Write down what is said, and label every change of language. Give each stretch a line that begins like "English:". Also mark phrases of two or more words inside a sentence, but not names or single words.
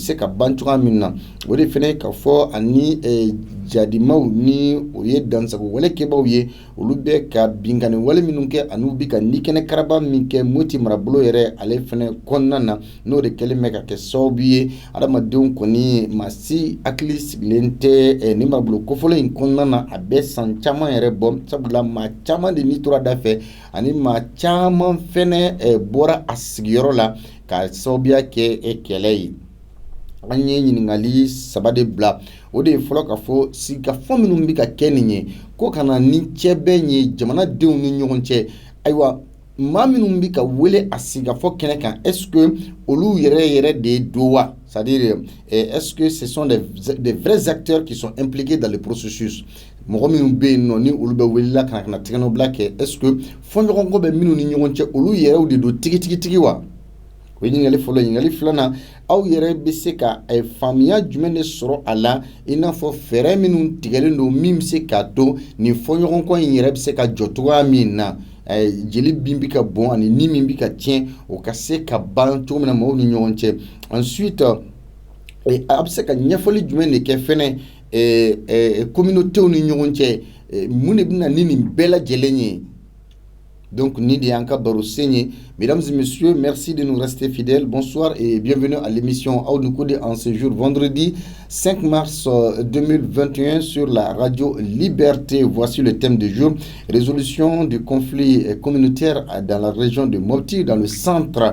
Bambara: se ka ban cogoya min na o de fana k'a fɔ ani jadimaw ni o ye dansago walekɛbaw ye olu bɛ ka binkani wale minnu kɛ ani u bɛ ka nikɛnɛ karaba min kɛ Moti marabolo yɛrɛ ale fana kɔnɔna na n'o de kɛlen bɛ ka kɛ sababu ye adamadenw kɔni maa si hakili sigilen tɛ ni marabolo kofɔlɔ in kɔnɔna na a bɛ san caman yɛrɛ bɔ sabula maa caman de ni tora da fɛ ani maa caman fɛnɛ bɔra a sigiyɔrɔ la ka sababuya kɛ kɛlɛ ye. An ye ɲininkali saba de bila o de ye fɔlɔ ka fɔ sigikafɔ minnu bɛ ka kɛ nin ye ko kana ni cɛ bɛn ye jamanadenw ni ɲɔgɔn cɛ ayiwa maa minnu bɛ ka wele a sigikafɔ kɛnɛ kan
French: est-ce que
Bambara: olu yɛrɛ de do wa
French: c'est-à-dire est-ce que ce sont des vrais acteurs qui sont impliqués dans le processus
Bambara: mɔgɔ minnu bɛ yen nɔ ni olu bɛ welela ka na tɛgɛnɔbila kɛ
French: est-ce que
Bambara: fɔɲɔgɔnkɔ bɛ minnu ni ɲɔgɔn cɛ olu yɛrɛw de do tigitigi wa o ye ɲininkali fɔlɔ ɲininkali filanan aw yɛrɛ bɛ se ka faamuya jumɛn de sɔrɔ a la i n'a fɔ fɛɛrɛ minnu tigɛlen don min bɛ se k'a to nin fɔɲɔgɔnkɔ in yɛrɛ bɛ se ka jɔ cogoya min na jeli bin bɛ ka bɔn ani ni min bɛ ka tiɲɛ o ka se ka ban cogo min na maaw ni ɲɔgɔn cɛ ensuite a bɛ se ka ɲɛfɔli jumɛn de kɛ fɛnɛ communauté ni ɲɔgɔn cɛ mun de bɛna ni nin bɛɛ lajɛlen ye.
French: Donc,
Bambara: Nidi Anka Barousseigné.
French: Mesdames et messieurs, merci de nous rester fidèles. Bonsoir et bienvenue à l'émission Aoudoukoudi en ce jour vendredi 5 mars 2021 sur la radio Liberté. Voici le thème du jour. Résolution du conflit communautaire dans la région de Mopti, dans le centre.